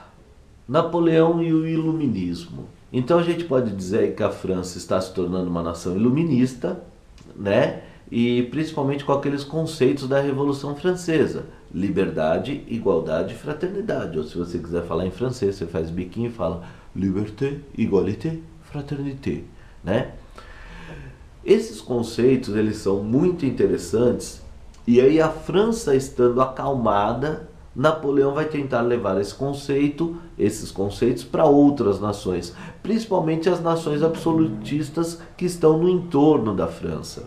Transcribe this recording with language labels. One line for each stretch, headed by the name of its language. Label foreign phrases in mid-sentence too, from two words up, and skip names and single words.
Portuguese: Napoleão e o iluminismo. Então a gente pode dizer que a França está se tornando uma nação iluminista, né? E principalmente com aqueles conceitos da Revolução Francesa: liberdade, igualdade e fraternidade. Ou se você quiser falar em francês, você faz biquinho e fala
French: liberté, égalité, fraternité,
Portuguese: né? Esses conceitos, eles são muito interessantes, e aí a França estando acalmada, Napoleão vai tentar levar esses conceitos para outras nações, principalmente as nações absolutistas que estão no entorno da França.